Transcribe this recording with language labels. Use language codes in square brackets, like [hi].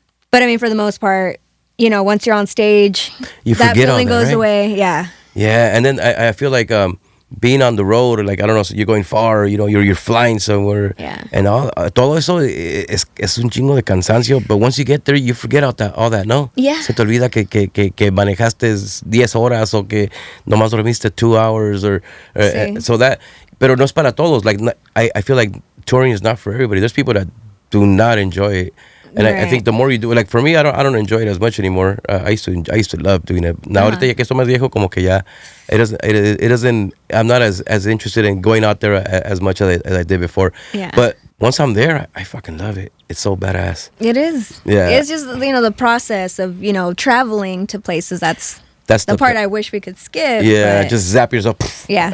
[en] But I mean, for the most part, you know, once you're on stage, that feeling goes away. Yeah. Yeah, and then I feel like being on the road, or like, I don't know, so you're going far, you know, you're flying somewhere, and [es] todo eso es un chingo de cansancio, [en] but once you get there, you forget all that, ¿no? Yeah. [es] Se te olvida que manejaste 10 horas o que nomás dormiste [en] 2 hours, or so that, [es] pero no es para todos. [en] Like, I feel like touring is not for everybody. There's people that do not enjoy it. And I think the more you do, like for me, I don't enjoy it as much anymore. I used to love doing it. [es] Now ahorita ya que estoy más viejo, como que ya [en] it doesn't. I'm not as interested in going out there as much as I did before. Yeah. But once I'm there, I fucking love it. It's so badass. It is. Yeah. It's just, you know, the process of, you know, traveling to places. That's the part I wish we could skip. Yeah, but just zap yourself. Yeah.